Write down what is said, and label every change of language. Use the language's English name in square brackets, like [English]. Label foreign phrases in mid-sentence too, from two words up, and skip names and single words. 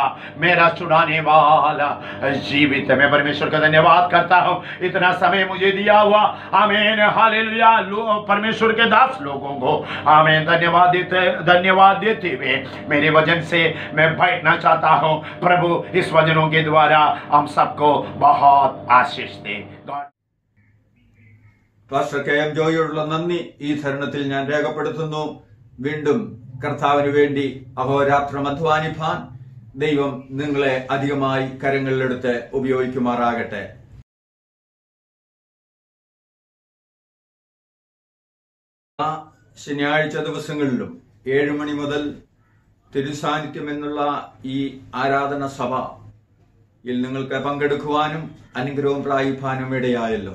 [Hindi] मेरा छुड़ाने वाला जीवित है। मैं परमेश्वर का धन्यवाद करता हूँ इतना समय मुझे दिया हुआ। आमीन। हालेलुया परमेश्वर के दास लोगों को आमीन धन्यवाद देते हुए मेरे वचन से मैं बैठना चाहता हूँ। प्रभु इस वचनों के द्वारा हम सबको बहुत आशीष दे। [Malayalam] പാസ്റ്റർ KM ജോയിയോടുള്ള നന്ദി ഈ തരുണത്തിൽ ഞാൻ രേഖപ്പെടുത്തുന്നു. വീണ്ടും കർത്താവിന് വേണ്ടി അഹോരാത്രം അധ്വാനിപ്പാൻ ദൈവം നിങ്ങളെ അധികമായി കരങ്ങളിലെടുത്ത് ഉപയോഗിക്കുമാറാകട്ടെ. ശനിയാഴ്ച ദിവസങ്ങളിലും 7 മണി മുതൽ തിരുസാന്നിധ്യം എന്നുള്ള ഈ ആരാധന സഭയിൽ നിങ്ങൾക്ക് പങ്കെടുക്കുവാനും അനുഗ്രഹം പ്രാപിക്കാനും ഇടയായല്ലോ.